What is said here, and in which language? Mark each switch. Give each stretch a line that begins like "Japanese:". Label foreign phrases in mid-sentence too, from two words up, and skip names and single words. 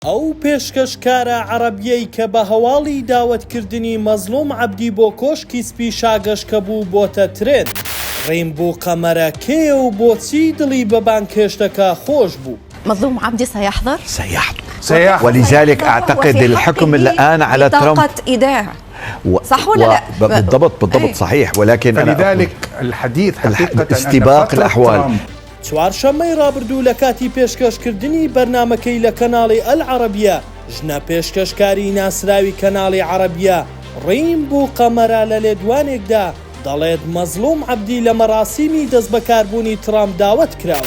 Central Kurdish: ئەو پێشکەشکارە عەرەبیەی کە بە هەواڵی داوەتکردنی مەزلووم عەبدی بۆ کۆشکی سپی شاگەشکە بوو بۆتە ترێن. ڕێنبوو قەمەرە کێیە و بۆچی دڵی بە بانکێشتەکە خۆش بوو؟
Arabic: مظلوم عبدي سيحضر؟ سيحضر. ولذلك أعتقد الحكم الآن على ترامب طاقة إيداع. صح ولا لا؟ بالضبط صحيح، ولكن فلذلك الحديث حقيقة استباق الأحوال.
Central Kurdish: چوارشەممەی ڕابردوو لە کاتی پێشکەشکردنی بەرنامەکەی لە کەناڵی ئەلعەرەبیە ژنە پێشکەشکاری ناسراوی کەناڵی عەرەبیە ڕێنبوو قەمەرە لە لێدوانێکدا دەڵێت مەزلووم عەبدی لە مەراسیمی دەست بەکاربوونی ترامپ داوەت کراوە.